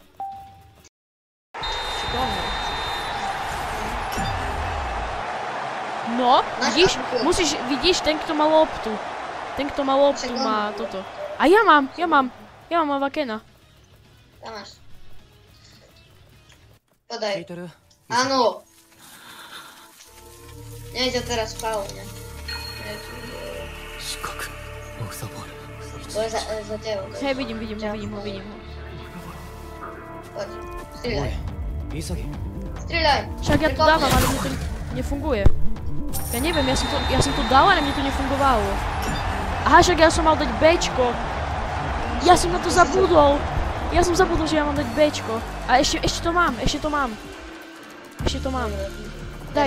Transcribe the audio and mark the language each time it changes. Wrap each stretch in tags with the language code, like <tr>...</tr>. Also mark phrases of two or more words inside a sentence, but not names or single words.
<sk>Šikovne. No, vidíš, ten kto má loptu. Ten kto má loptu má toto. A ja mám Avakena. Tam máš. Podaj.</sk> <ja>聞いてる</ja> <sk>Áno. Nie ťa teraz faul, ne?</sk> <ja>四角オフサボール</ja> <sk>To je za teba. Hej, vidím ho. Poď,</sk> <ja>お</ja> <sk>strieľaj.</sk> <ja>い潔</ja> <sk>Strieľaj. Však ja to dávam, ale mne to nefunguje. Ja neviem, ja som to dal, ale mne to nefungovalo. Aha, však ja som mal dať Bčko. Ja som na to zabudol. Ja som zabudol, že ja mám dať Bčko. A ešte to mám. Daj.</sk>